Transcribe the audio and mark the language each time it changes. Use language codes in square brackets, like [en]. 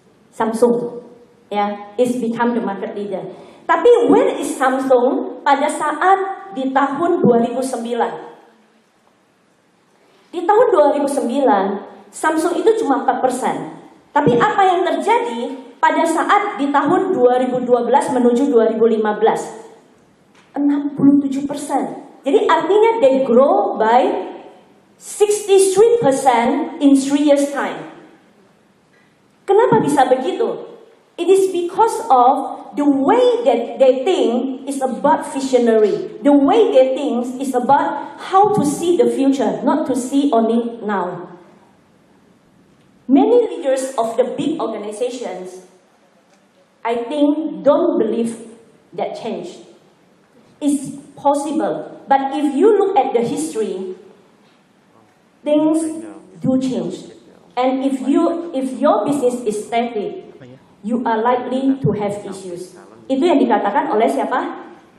[en] Samsung, ya, is become the market leader. [id] Tapi [en] where is [id] Samsung pada saat di tahun 2009? Di tahun 2009, Samsung itu cuma 4%. Tapi apa yang terjadi pada saat di tahun 2012 menuju 2015? 67%. Jadi artinya [en] they grow by 63% in 3 years time. [id] Kenapa bisa begitu? [en] It is because of the way that they think is about visionary. The way they think is about how to see the future, not to see only now. Many leaders of the big organizations I think don't believe that change. It's possible, but if you look at the history, things do change. And if your business is static, you are likely to have issues. [id] Itu yang dikatakan oleh siapa?